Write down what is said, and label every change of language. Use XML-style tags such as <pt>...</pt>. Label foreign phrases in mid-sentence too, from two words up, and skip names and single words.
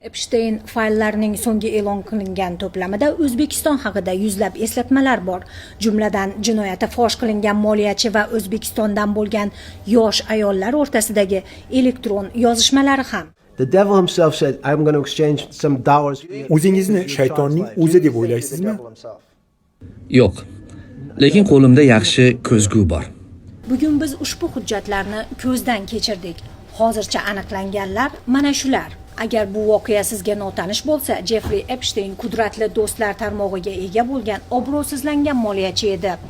<uz>Epstein fayllarning so'nggi e'lon qilingan to'plamida O'zbekiston haqida yuzlab eslatmalar bor. Jumladan, jinoyati fosh qilingan moliyachi va O'zbekistondan bo'lgan yosh ayollar o'rtasidagi elektron yozishmalari ham.</uz> <en>The devil himself said, I'm going to exchange some dollars.</en> <uz>O'zingizni shaytonning o'zi deb o'ylaysizmi? Yo'q. Lekin qo'limda yaxshi ko'zgu bor. Bugun biz ushbu hujjatlarni ko'zdan kechirdik. Hozircha aniqlanganlar mana shular. Agar bu voqea sizga notanish bo'lsa, Jeffrey Epstein qudratli do'stlar tarmog'iga ega bo'lgan obro'sizlangan moliyachi edi.</uz>